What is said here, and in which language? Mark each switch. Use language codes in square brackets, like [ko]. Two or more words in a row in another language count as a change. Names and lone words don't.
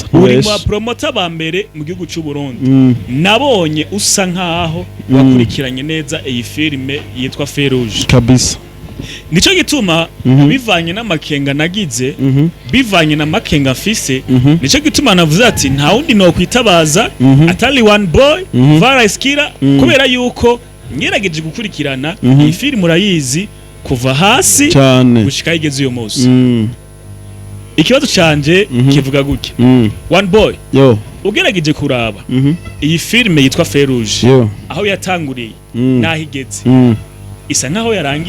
[rn] uri mu bapromota ba mbere mu gihugu cy'u Burundi nabonye usa nkaho wakurikiranye neza iyi filme yitwa Feruje kabisa nico gituma bivanye n'amakenga nagize bivanye na makenga mfise nico gituma navuze ati nta wundi no kwitabaza atali one boy Varaskira kubera yuko ngerageje gukurikirana iyi filme urayizi kuva hasi gushika igeze uyo munsi ikibazo canje kivuga gutya One Boy yo ugerageje kuraba iyi filme yitwa Ferouge aho yatanguriye naho igeze isa nkaho yarangiye